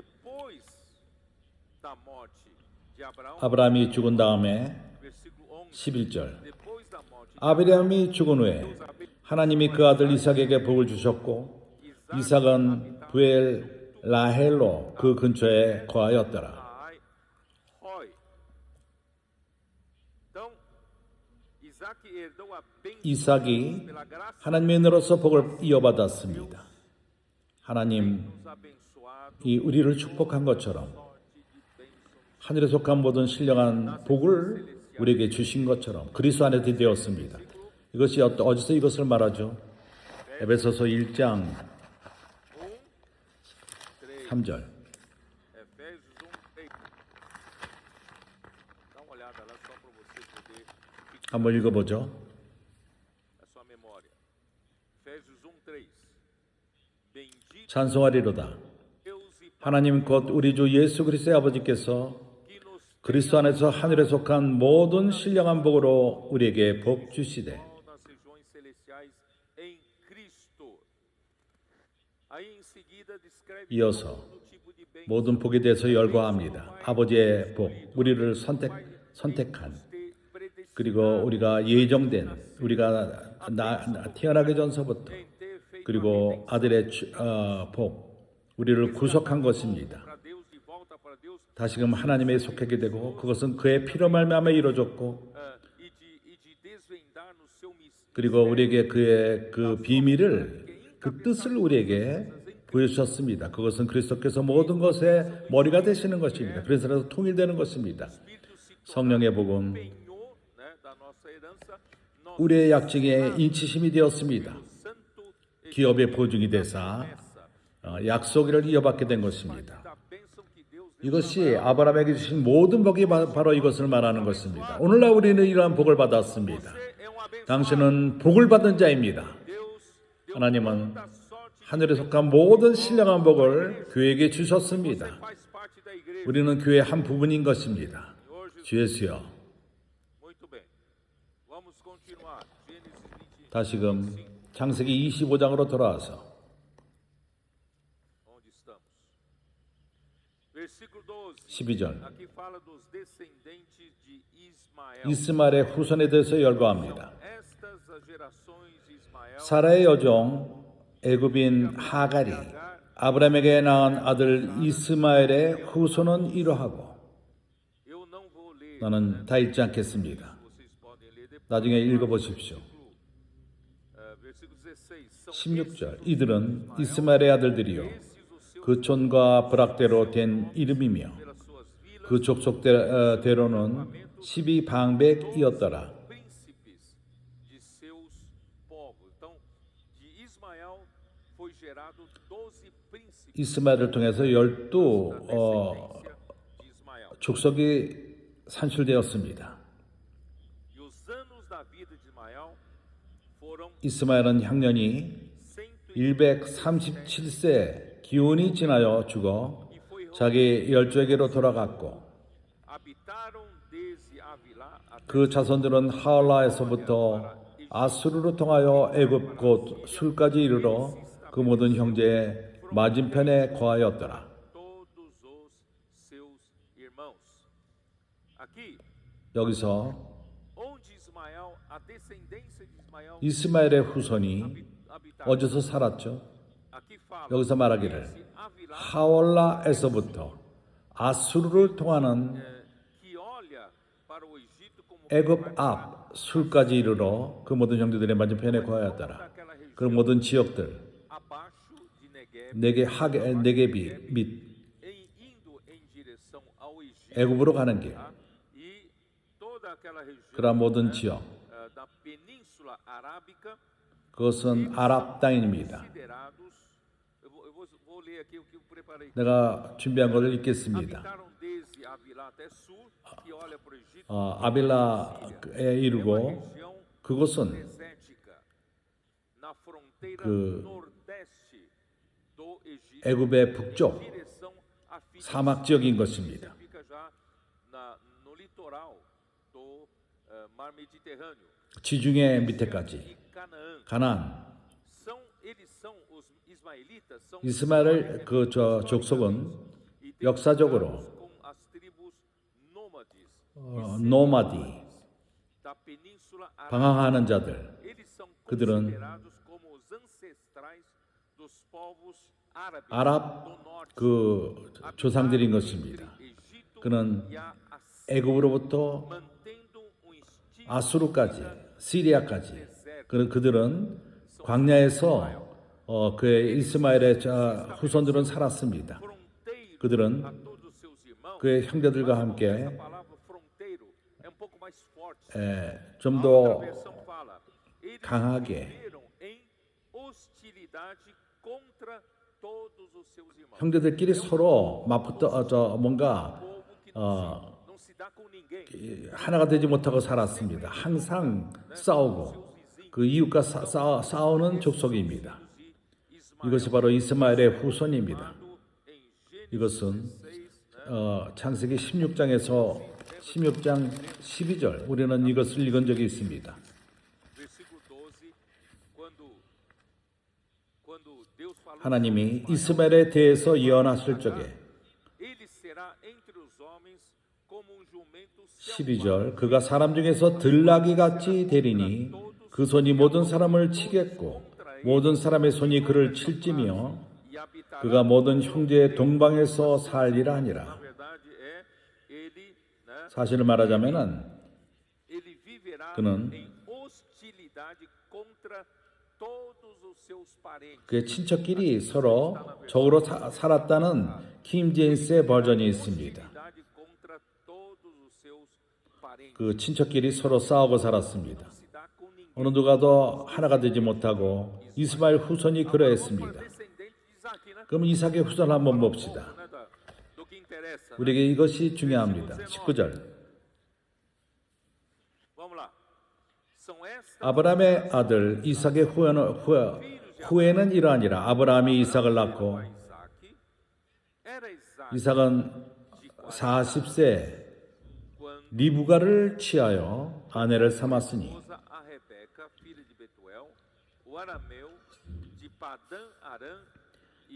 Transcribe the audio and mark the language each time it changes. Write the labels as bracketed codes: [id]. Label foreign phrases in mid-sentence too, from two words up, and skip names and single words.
[ko] 아브라함이 죽은 다음에 11절, 아브라함이 죽은 후에 하나님이 그 아들 이삭에게 복을 주셨고 이삭은 부엘 라헬로 그 근처에 거하였더라. 이삭이 하나님의 은혜로서 복을 이어받았습니다. 하나님이 [pt] nos abençoado [ko] 우리를 축복한 것처럼 [pt] sorte de bênçãos [ko] 하늘에 속한 모든 신령한 복을 우리에게 주신 것처럼 그리스도 안에 되었습니다. 이것이 어디서 이것을 말하죠? 에베소서 1장 3절. [pt] Efésios 1:3. Dá uma olhada lá só para você poder fixar [ko] 한번 읽어보죠. [pt] a sua memória. Efésios 1:3. Bendito [ko] 찬송하리로다. [pt] Deus e Pai [ko] 하나님 곧 우리 주 예수 그리스도의 아버지께서 [pt] que nos [ko] 그리스도 안에서 하늘에 속한 모든 신령한 복으로 우리에게 복 주시되 [pt] deu nas regiões celestiais em Cristo. Aí em seguida descreve [ko] 이어서 [pt] todo tipo de bênção [ko] 모든 복에 대해서 열거합니다. 아버지의 복, 우리를 선택한 그리고 우리가 예정된 우리가 태어나기 전서부터 그리고 아들의 복, 우리를 구속한 것입니다. [pt] para Deus de volta para Deus [ko] 다시금 하나님에 속하게 되고 그것은 그의 피로 말미암아 이루어졌고 [pt] e de desvendar no seu mistério [ko] 그리고 우리에게 그의 그 비밀을 그 뜻을 우리에게 보여주셨습니다. 그것은 그리스도께서 모든 것의 머리가 되시는 것입니다. 그래서 통일되는 것입니다. 성령의 복음 [pt] penhor, né, da nossa herança, nós [ko] 우리의 약증에 인치심이 되었습니다. [pt] santo [ko] 기업의 보증이 되사 약속을 이어받게 된 것입니다. [pt] da bênção que Deus deu. [ko] 이것이 아브라함에게 주신 모든 복이 바로 이것을 말하는 것입니다. 오늘날 우리는 이러한 복을 받았습니다. [pt] É um abençoado. [ko] 당신은 복을 받은 자입니다. [pt] Deus deu [ko] 하나님은 [pt] toda sorte [ko] 하늘에 속한 모든 신령한 복을 교회에게 주셨습니다. [pt] faz parte da igreja. [ko] 우리는 교회의 한 부분인 것입니다. 주 예수여. [pt] Muito bem. Vamos continuar. Gênesis 20. [ko] 다시금 창세기 25장으로 돌아와서 [pt] Onde estamos? Versículo 12. [ko] 12절. [pt] Aqui fala dos descendentes de Ismael. [ko] 이스마엘의 후손에 대해서 열거합니다. [pt] Estas as gerações de Ismael. [ko] 사라의 여종 애굽인 하갈이 아브라함에게 낳은 아들 이스마엘의 후손은 이러하고 [pt] Eu não vou ler. [ko] 나는 다 읽지 않겠습니다. [pt] Vocês podem ler depois. [ko] 나중에 읽어보십시오. [pt] Versículo 16. São [ko] 16절. 이들은 이스마엘의 아들들이요 [pt] esses os seus [ko] 그 촌과 부락대로 된 이름이며 [pt] pelas suas vilas, [ko] 그 족속대로는 12방백이었더라. [pt] príncipes de seus povos. Então, de Ismael foi gerado 12 príncipes. [ko] 이스마엘을 통해서 12 [pt] Descendência de Ismael. [ko] 족속이 산출되었습니다. [pt] E os anos da vida de Ismael foram [ko] 이스마엘은 향년이 137세 기운이 지나여 죽어 자기 열조에게로 돌아갔고 [pt] habitaram desde Avilá até [ko] 그 자손들은 하올라에서부터 아수르로 통하여 애굽 곧 술까지 이르러 그 모든 형제의 맞은편에 거하였더라. [pt] todos os seus irmãos. Aqui, [ko] 여기서 [pt] onde Ismael, a descendência de Ismael [ko] 이스마엘의 후손이 [pt] habitava. [ko] 어디서 살았죠? [pt] Aqui fala [ko] 여기서 말하기를 [pt] desde Avilá, [ko] 하올라에서부터 아수르를 통하는 [pt] que olha para o Egito como [ko] 애굽 앞 술까지 이르러 그 모든 형제들의 맞은편에 거하였더라. [pt] daquela região [ko] 그 모든 지역들 [pt] abaixo de Negueb, [ko] 네게비 및 [pt] indo em direção ao Egito. [ko] 애굽으로 가는 길, [pt] Tá? E toda aquela região [ko] 그러한 모든 지역, [pt] da Península Arábica, [ko] 그것은 아랍 땅입니다. [pt] considerados, vou ler aqui o que eu preparei. [ko] 내가 준비한 것을 읽겠습니다. [pt] Habitaram desde Avilá até sul, que olha para o Egito, [ko] 아빌라에 이르고 [pt] região [ko] 그곳은 [pt] desértica, na fronteira [ko] 그 [pt] nordeste do Egito, [ko] 애굽의 북쪽 [pt] direção a Filipe. [ko] 사막 지역인 것입니다. [pt] Fica já no litoral do Mar Mediterrâneo. [ko] 지중해 밑에까지 [pt] E Canaã. [ko] 가나안. [pt] Eles são os ismaelitas, são [ko] 이스마엘 그 족속은 역사적으로 [pt] com as tribos nômades [ko] 노마디 [pt] da Península Arábica. [ko] 방황하는 자들 [pt] Eles são [ko] 그들은 [pt] considerados como os ancestrais dos povos árabes [ko] 아랍 [pt] do norte. [ko] 그 조상들인 것입니다. [pt] Egito [ko] 그는 [pt] e a Assíria, [ko] 애굽으로부터 [pt] mantendo um estilo [ko] 아수르까지 시리아까지 그들은 광야에서 그의 이스마엘의 후손들은 살았습니다. [pt] fronteiro [ko] 그들은 [pt] a todos os seus irmãos. [ko] 그의 형제들과 [pt] Essa [ko] 함께 [pt] palavra fronteiro é um pouco mais forte. [ko] 좀 [pt] A [ko] 더 [pt] outra versão fala, eles [ko] 강하게 [pt] viveram em hostilidade contra todos os seus irmãos. [ko] 형제들끼리 서로 맞붙어 뭔가 [pt] Povo que não se dá com ninguém. [ko] 하나가 되지 못하고 살았습니다. 항상 싸우고 그 이웃과 싸우는 족속입니다. [pt] De Ismael. [ko] 이것이 바로 이스마엘의 후손입니다. [pt] Em Gênesis [ko] 이것은 [pt] 6, [ko] 창세기 16장에서 16장 12절 우리는 이것을 읽은 적이 있습니다. [pt] versículo 12, quando Deus falou [ko] 하나님이 이스마엘에 대해서 예언하실 적에 [pt] ele será entre os homens como um jumento [ko] 12절 그가 사람 중에서 들나귀 같이 되리니 그 손이 모든 사람을 치겠고 모든 사람의 손이 그를 칠지며 [pt] e habitará. [ko] 그가 모든 형제의 동방에서 살리라 [pt] Na [ko] 하니라. [pt] verdade ele, né, [ko] 사실을 말하자면은 [pt] ele viverá [ko] 그는 [pt] em hostilidade contra todos os seus parentes. [ko] 그의 친척끼리 서로 적으로 살았다는 킹 제임스의 버전이 있습니다. [pt] Hostilidade contra todos os seus parentes. [ko] 그 친척끼리 서로 싸우고 살았습니다. [pt] Se dá com ninguém. [ko] 어느 누가도 하나가 되지 못하고 이스마엘 후손이 그러했습니다. [pt] Descendente de Isaac, né? [ko] 그럼 이삭의 후손을 한번 봅시다. [pt] Né, do que interessa. Né? [ko] 우리에게 이것이 중요합니다. 19절. [pt] Vamos lá. São estas [ko] 아브라함의 아들 이삭의 후에는 이러하니라. 아브라함이 이삭을 낳고 [pt] Isaac. Era Isaac [ko] 이삭은 40세 [pt] quando [ko] 리브가를 취하여 아내를 삼았으니 [pt] esposa a Rebeca, filha de Betuel, o arameu de Padã Arã e